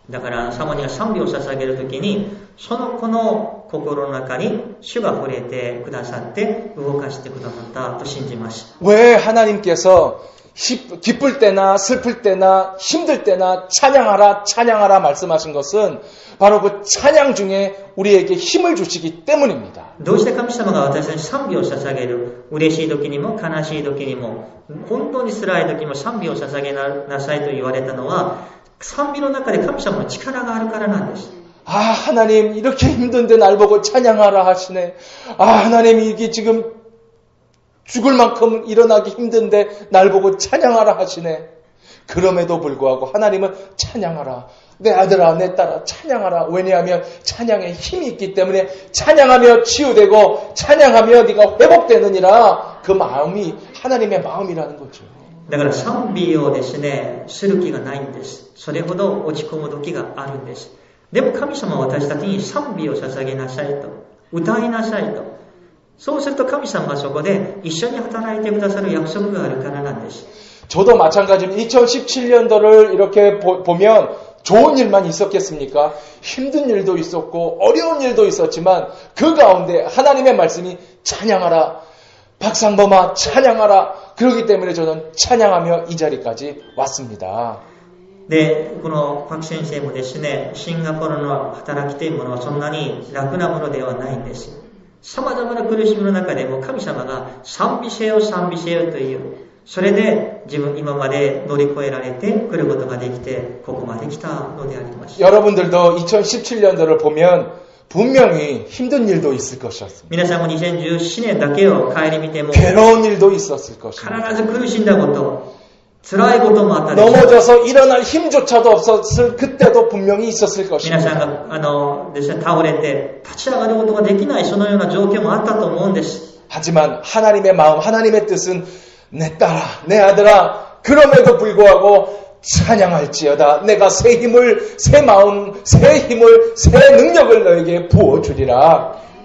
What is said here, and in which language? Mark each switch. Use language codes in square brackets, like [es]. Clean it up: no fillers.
[ja] だからサモニが賛美を捧げるときにその子の心の中に主が触れてくださって動かしてくださったと信じます。 [ko] 왜 하나님께서 기쁠 때나 슬플 때나 힘들 때나 찬양하라 말씀하신 것은 바로 그 찬양 중에 우리에게 힘을 주시기 때문입니다. [ja] どうして神様が私たちに賛美を捧げる、嬉しい時にも悲しい時にも本当に辛い時にも賛美を捧げなさいと言われたのは賛美の中で神様の力があるからなんです。 [ko] 하나님 이렇게 힘든데 날 보고 찬양하라 하시네. 하나님 이게 지금 죽을 만큼 일어나기 힘든데 날 보고 찬양하라 하시네. 그럼에도 불구하고 하나님은 찬양하라. 내 아들아 내 딸아 찬양하라. 왜냐하면 찬양에 힘이 있기 때문에 찬양하며 치유되고 찬양하며 네가 회복되느니라. 그 마음이 하나님의 마음이라는 거죠. [ja] だから賛美をですね、する気がないんです。それほど落ち込む時があるんです。でも神様は私たちに賛美を捧げなさいと、歌いなさいと。そうすると神様はそこで一緒に働いてくださる約束があるからなんです。 [ko] 저도 마찬가지로 2017년도를 이렇게 보면 좋은 일만 있었겠습니까? 힘든 일도 있었고 어려운 일도 있었지만 그 가운데 하나님의 말씀이 찬양하라. 박상범아 찬양하라. 그렇기 때문에 저는 찬양하며 이 자리까지 왔습니다. [ja] で、このパク先生もですね、シンガポールの働きというものはそんなに楽なものではないんです。様々な苦しみの中でも神様が賛美せよという、それで今まで乗り越えられてくることができてここまで来たのであります。 [ko] 여러분들도 2017년도를 보면 분명히 힘든 일도 있을 것이었습니다. [ja] 皆さんも2017年だけを顧みても [ko] 괴로운 일도 있었을 것입니다. [ja] 必ず苦しんだこと、辛いこともあったでしょう。 [ko] 넘어져서 일어날 힘조차도 없었을 그때도 분명히 있었을 [ja] 皆 [ko] 것입니다. [ja] さんがですね、倒れて立ち上がることができないそのような状況もあったと思うんです。 [ko] 하지만 하나님의 마음, 하나님의 뜻은 내 딸아, 내 아들아, 그럼에도 불구하고 찬양할지어다. 내가 새 힘을, 새 마음, 새 힘을, 새 능력을 너에게 부어주리라.